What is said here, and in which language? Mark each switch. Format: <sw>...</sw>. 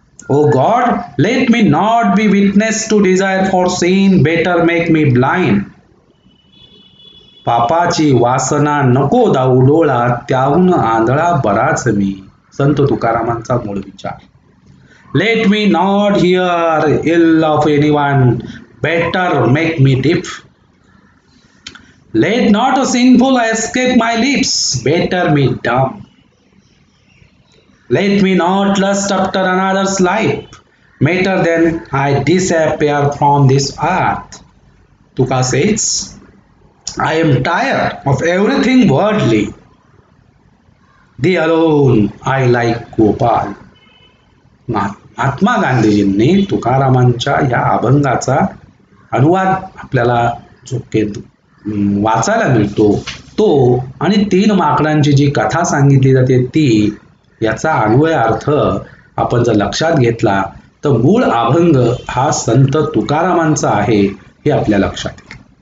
<en>Oh God, let me not be witness to desire for sin, better make me blind.</en> <mr>पापाची वासना नको दाऊ डोळा, त्याहून आंधळा बराच मी. संत तुकारामांचा मूळ विचार.</mr> <en>Let me not hear ill of anyone, better make me deaf. Let not a sinful escape my lips, better me dumb. Let me not lust after another's life, better than I disappear from this earth. Tuka says, I am tired of everything worldly. Thee alone I like Gopal.</en> <mr>Mahatma गांधीजींनी तुकारामांच्या या अभंगाचा अनुवाद आपल्याला जो वाचायला मिळतो तो आणि तीन माकडांची जी कथा सांगितली जाते ती याचा अन्वय अर्थ आपण जर लक्षात घेतला तर मूळ अभंग हा संत तुकारामांचा आहे हे आपल्या लक्षात येईल.</mr>